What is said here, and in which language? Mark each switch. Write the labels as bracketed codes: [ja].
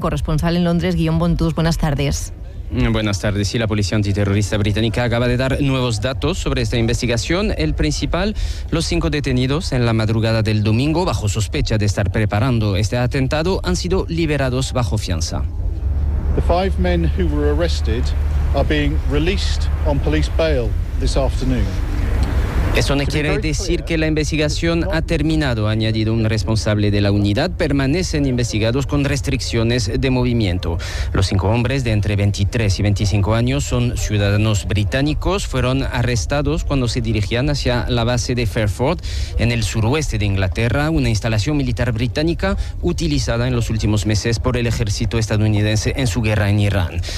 [es] Corresponsal en Londres, Guillaume Bontus. Buenas tardes. Buenas tardes. Sí, la policía antiterrorista británica acaba de dar nuevos datos sobre esta investigación. El principal, los 5 detenidos en la madrugada del domingo, bajo sospecha de estar preparando este atentado, han sido liberados bajo fianza. [en] The 5 men who were arrested are being released on police bail this afternoon. [es] Eso no quiere decir que la investigación ha terminado, ha añadido un responsable de la unidad. Permanecen investigados con restricciones de movimiento. Los 5 hombres de entre 23 y 25 años son ciudadanos británicos. Fueron arrestados cuando se dirigían hacia la base de Fairford, en el suroeste de Inglaterra, una instalación militar británica utilizada en los últimos meses por el ejército estadounidense en su guerra en Irán.